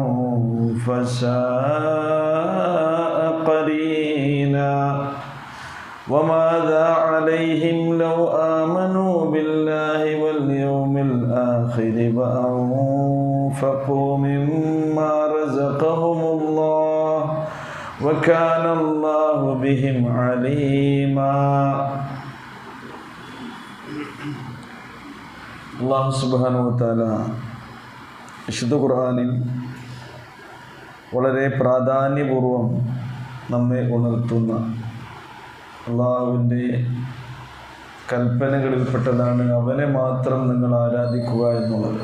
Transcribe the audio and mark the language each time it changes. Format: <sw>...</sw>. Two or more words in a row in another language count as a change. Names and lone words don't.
<ar>فساء قرينا وماذا عليهم لو آمنوا بالله واليوم الآخر وأنفقوا مما رزقهم الله وكان الله بهم عليما. الله سبحانه وتعالى</ar> <ml>വിശുദ്ധ ഖുർആനിൽ വളരെ പ്രാധാന്യപൂർവം നമ്മെ ഉണർത്തുന്ന അള്ളാഹുവിൻ്റെ കൽപ്പനകളിൽപ്പെട്ടതാണ് അവനെ മാത്രം നിങ്ങൾ ആരാധിക്കുക എന്നുള്ളത്.</ml>